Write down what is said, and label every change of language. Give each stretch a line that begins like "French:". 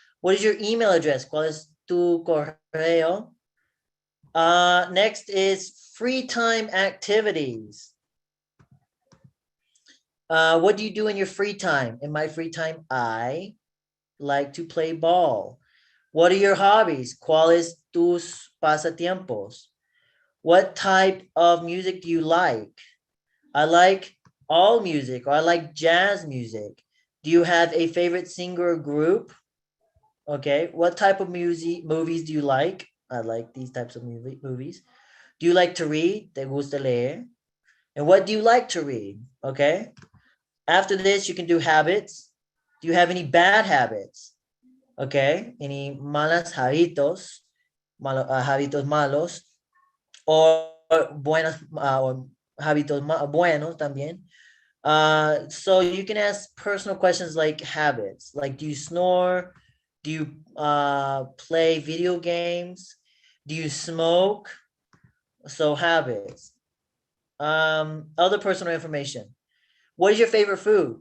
English: What is your email address?
Spanish: ¿Cuál es tu correo?
English: Next is free time activities. What do you do in your free time? In my free time, I like to play ball. What are your hobbies?
Spanish: ¿Cuáles tus pasatiempos?
English: What type of music do you like? I like all music, or I like jazz music. Do you have a favorite singer or group? Okay. What type of movies do you like? I like these types of movies. Do you like to read?
Spanish: ¿Te gusta leer?
English: And what do you like to read? Okay. After this, you can do habits. Do you have any bad habits?
Spanish: Okay. Any malas hábitos? Hábitos malos. Or buenos, or hábitos buenos también.
English: So you can ask personal questions like habits, like do you snore? Do you play video games? Do you smoke? So habits. Other personal information. What is your favorite food?